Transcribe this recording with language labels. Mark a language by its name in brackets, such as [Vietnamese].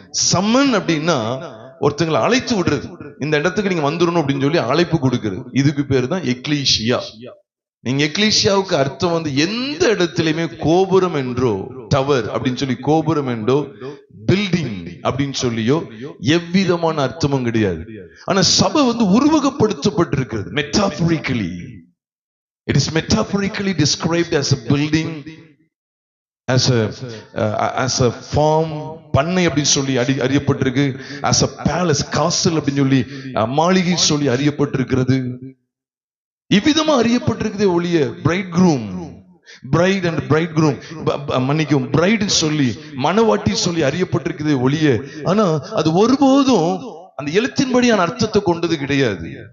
[Tamil] Summon அப்படின்னா ஒருத்தங்களை அழைத்து விடுறது, இந்த இடத்துக்கு நீங்க வந்துடணும் அப்படின்னு சொல்லி அழைப்பு கொடுக்கிறது. இதுக்கு பேரு தான் எக்லீசியா. நீங்க எக்லீசியாவுக்கு அர்த்தம் வந்து எந்த இடத்திலுமே கோபுரம் என்றோ, டவர் அப்படின்னு சொல்லி கோபுரம் என்றோ, பில்டிங் அப்படின்னு சொல்லியோ எவ்விதமான அர்த்தமும் கிடையாது. ஆனா சபை வந்து உருவகப்படுத்தப்பட்டிருக்கிறது. [English] metaphorically it is metaphorically described as a building, as a farm, [Tamil] பண்ணை அப்படின்னு சொல்லி அறியப்பட்டிருக்கு. [English] as a palace, castle [Tamil] அப்படின்னு சொல்லி மாளிகை சொல்லி அறியப்பட்டிருக்கிறது. இவ்விதமா அறியப்பட்டிருக்குதே ஒழிய [English] bride and bridegroom [Tamil] மன்னிக்கும் பிரைட் சொல்லி மணவாட்டி சொல்லி அறியப்பட்டிருக்குதே ஒழிய, ஆனா அது ஒருபோதும் அந்த எழுத்தின்படியான அர்த்தத்தை கொண்டது கிடையாது.